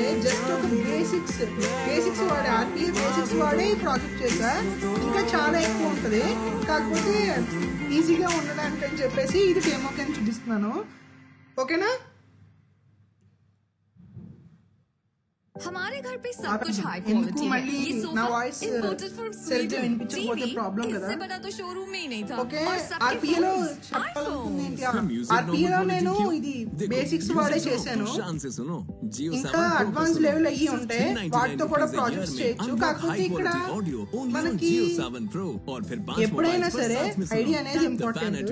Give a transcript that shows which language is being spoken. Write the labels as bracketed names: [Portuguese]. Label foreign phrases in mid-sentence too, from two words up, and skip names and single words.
[Telugu] జస్ట్ ఒక బేసిక్స్ వాడే, [English] RPA basics [Telugu] వాడే ఈ ప్రాజెక్ట్ చేశా. ఇంకా చాలా ఎక్కువ ఉంటుంది, కాకపోతే ఈజీగా ఉండడానికి అని చెప్పేసి ఇది డెమో కింద చూపిస్తున్నాను. ఓకేనా, [Hindi] हमारे घर पे सब कुछ हाई [Telugu] ఎందుకు [Hindi] क्वालिटी है। [Telugu] మళ్ళీ [Hindi] ये [Telugu] నా [Hindi] सोफा [Telugu] వాయిస్ [English] imported from [Telugu] సరిగ్గా [Hindi] Sweden। [Telugu] వినిపించకపోతే [Hindi] टीवी [Telugu] ప్రాబ్లం కదా. [Hindi] इससे बड़ा तो शोरूम में ही नहीं था। [Telugu] ఓకే [Hindi] और सबके [Telugu] ఆర్పిఏలో [Hindi] phones, [Telugu] చెప్పాలనుకుంది ఏంటి, [Hindi] iPhones। [Telugu] ఆర్పిఏలో నేను ఇది బేసిక్స్ వాడే చేశాను. ఇంకా [English] advance level [Telugu] అయ్యి ఉంటే వాటితో కూడా ప్రాజెక్ట్స్ చేయొచ్చు. కాకపోతే ఇక్కడ మనకి ఎప్పుడైనా సరే ఐడియా అనేది ఇంపార్టెంట్.